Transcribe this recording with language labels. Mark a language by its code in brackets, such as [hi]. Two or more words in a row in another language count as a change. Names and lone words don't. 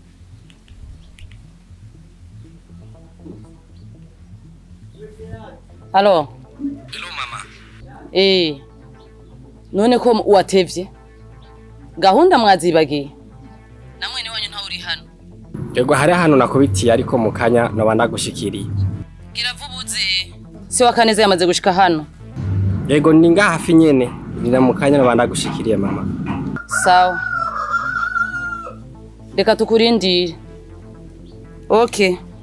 [rn] Halo. Hello mama. None ko watevye. Gahunda mwazibagiye. Namwe ni wanyu nta uri hano. Yego hari hano nakubitiye ariko mukanya noba ndagushikiriye. Gira vubuze. Si wakaneze yamaze gushika hano. Yego ni nga hafi nyene. Nina mukanya noba ndagushikiriye mama. Sawa. Reka tukurindire. Okay.